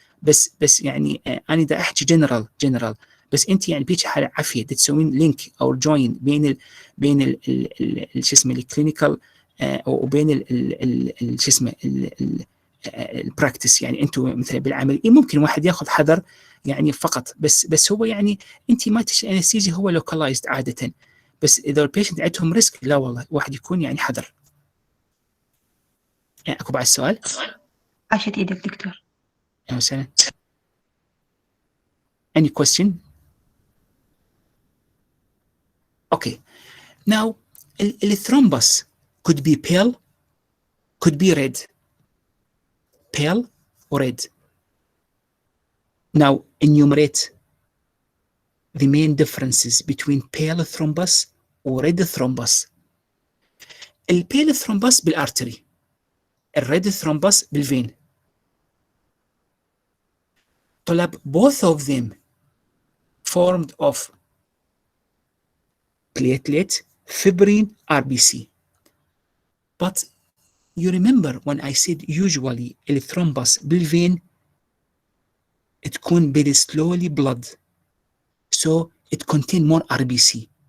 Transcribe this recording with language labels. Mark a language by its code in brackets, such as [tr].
[ar] بس يعني انا دا احكي جنرال. بس انت يعني بيجي حاله عافيه تسوين لينك او جوين بين شو اسمه الكلينيكال وبين شو اسمه البراكتس. يعني انتم مثلا بالعمل ممكن واحد ياخذ حذر يعني فقط، بس هو يعني انت ما انستيزي هو لوكالايزد عاده. بس اذا البيشنت عندهم ريسك، لا والله واحد يكون يعني حذر. يعني اكو بعد السؤال؟ عاشت ايدك دكتور. مثلا [en] any question? Okay, now الثرومبس could be pale, could be red, pale or red. Now enumerate the main differences between pale thrombus or red thrombus. [ar] البيل ثرومبس بالارتري، الريد ثرومبس بالفين. طلب [en] both of them formed of platelet fibrin RBC. But you remember when I said usually الثرومبس بالفين [ar] تكون [en] very slowly blood, so it contain more RBC.